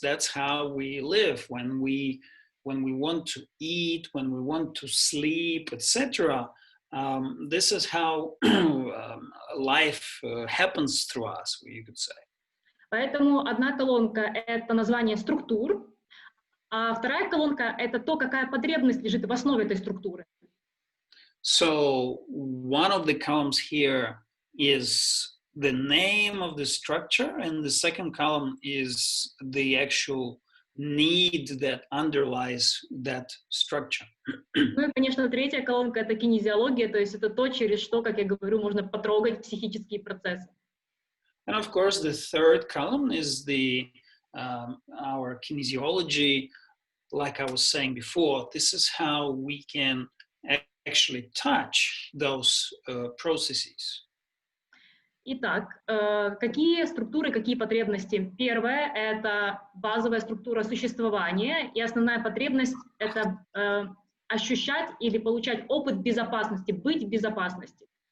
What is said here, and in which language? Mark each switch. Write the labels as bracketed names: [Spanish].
[English] That's how we live when we want to eat, when we want to sleep, etc. This is how life happens through us, you could say. [Russian] Поэтому одна колонка — это название структур, а вторая колонка — это то, какая потребность лежит в основе этой структуры. [English] So one of the columns here is the name of the structure, and the second column is the actual need that underlies that structure. [Russian] Ну и, конечно, третья колонка — это кинезиология, то есть это то, через что, как я говорю, можно потрогать психические процессы. [English] And of course, the third column is our kinesiology. Like I was saying before, this is how we can actually touch those processes. [Russian] Итак, какие структуры, какие потребности? Первое — это базовая структура существования, и основная потребность — это ощущать или получать опыт безопасности, быть в безопасности.